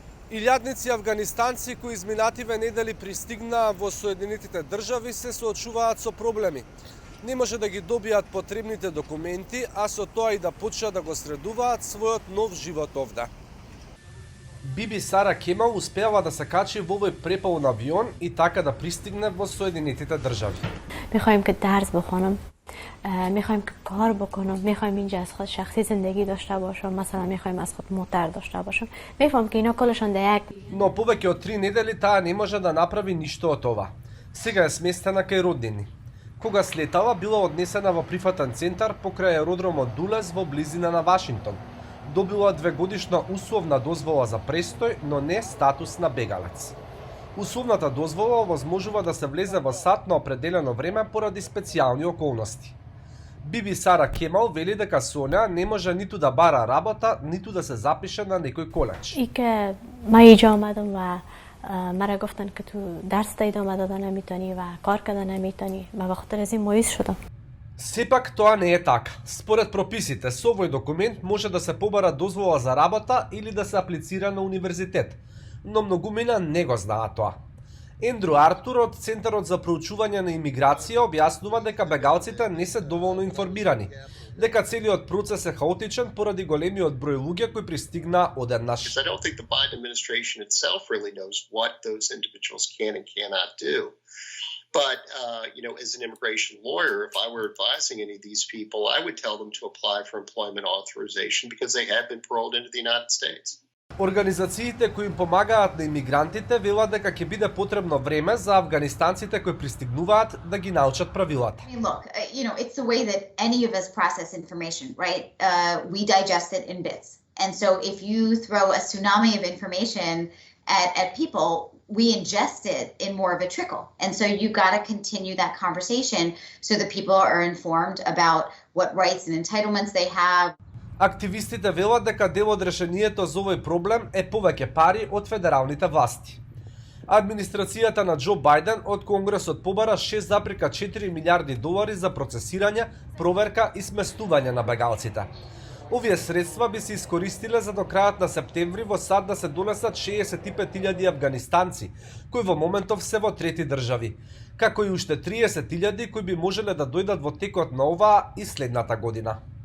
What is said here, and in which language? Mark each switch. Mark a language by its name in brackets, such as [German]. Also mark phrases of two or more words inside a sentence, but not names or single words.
[Macedonian] Илјадници афганистанци кои изминативе недели пристигнаа во Соединетите држави се соочуваат со проблеми. Не може да ги добијат потребните документи, а со тоа и да почнат да го средуваат својот нов живот овде. Биби Сара Кемал успеава да се качи во овој преполн авион и така да пристигне во Соединетите држави. [Persian] میخوایم که درس بخونم میخوایم که کار بکنم میخوایم اینجا از خود شخصی زندگی داشته باشم مثلا میخوایم از خود موتر داشته باشم میفهم که اینا کلشان در یک [Macedonian] Но повеќе од 3 недели таа не може да направи ништо од ова. Сега е сместена кај роднини. Кога слетала, била однесена во прифатен центар покрај аеродромот Дулес во близина на Вашингтон. Добила 2-годишна условна дозвола за престој, но не статус на бегалец. Условната дозвола овозможува да се влезе во САД на определено време поради специјални околности. Биби Сара Кемал вели дека со неа не може ниту да бара работа, ниту да се запише на некој коледж. [Persian] ای که ما اینجا آمدم و مرا گفتن که تو درس ادامه دادن نمیتونی و کار کردن نمیتونی و به خاطر از این مایوس شدم. [Macedonian] Сепак тоа не е така. Според прописите, со овој документ може да се побара дозвола за работа или да се аплицира на универзитет, но многумина не го знаат тоа. Ендрю Артур од Центарот за проучување на имиграција објаснува дека бегалците не се доволно информирани, дека целиот процес е хаотичен поради големиот број луѓе кои пристигнаа одеднаш. [English] I don't think the Biden administration itself really knows what those individuals can and cannot do. But, as an immigration lawyer, if I were advising any of these people, I would tell them to apply for employment authorization because they have been paroled into the United States. [Macedonian] Организациите кои им помагаат на имигрантите велат дека ќе биде потребно време за афганистанците кои пристигнуваат да ги научат правилата. [English] I mean, look, it's the way that any of us process information, right? We digest it in bits. And so if you throw a tsunami of information at people, we ingest it in more of a trickle. And so you got to continue that conversation so that people are informed about what rights and entitlements they have. [Macedonian] Активистите велат дека дел од решението за овој проблем е повеќе пари од федералните власти. Администрацијата на Џо Бајден од Конгресот побара 6,4 милиарди долари за процесирање, проверка и сместување на бегалците. Овие средства би се искористиле за до крајот на септември во САД да се донесат 65.000 афганистанци, кои во моментов се во трети држави, како и уште 30.000 кои би можеле да дојдат во текот на оваа и следната година.